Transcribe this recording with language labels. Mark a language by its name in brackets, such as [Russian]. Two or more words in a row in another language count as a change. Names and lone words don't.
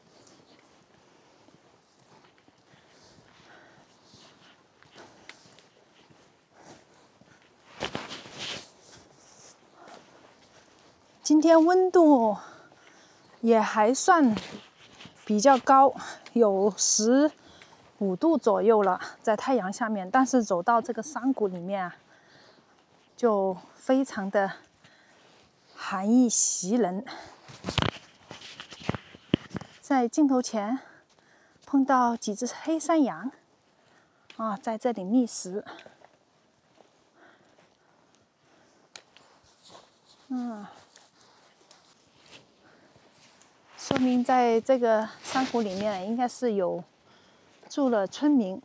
[Chinese] 今天溫度也還算比較高，有15度左右了，在太陽下面。但是走到這個山谷裡面啊，就非常的寒意襲人。在鏡頭前碰到幾隻黑山羊啊，在這裡覓食。說明在這個山谷裡面應該是有住了村民。